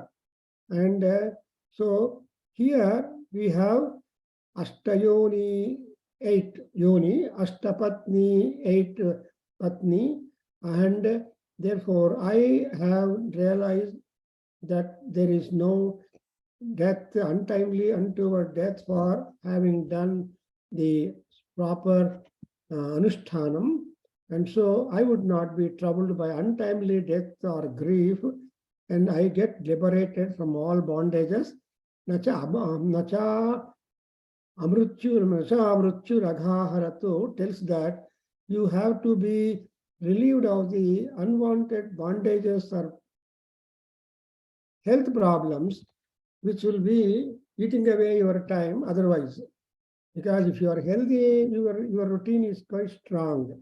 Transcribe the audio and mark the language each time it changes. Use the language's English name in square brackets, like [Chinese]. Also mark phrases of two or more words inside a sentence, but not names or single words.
[English] And so here we have Ashtayoni, 8 yoni, Ashtapatni, 8 patni, and therefore I have realized that there is no death, untimely, untoward death for having done the proper anushtanam. And so I would not be troubled by untimely death or grief, and I get liberated from all bondages. [Sanskrit] Nacha amrutyu raghaharatu [English] tells that you have to be relieved of the unwanted bondages or health problems, which will be eating away your time otherwise. Because if you are healthy, your routine is quite strong.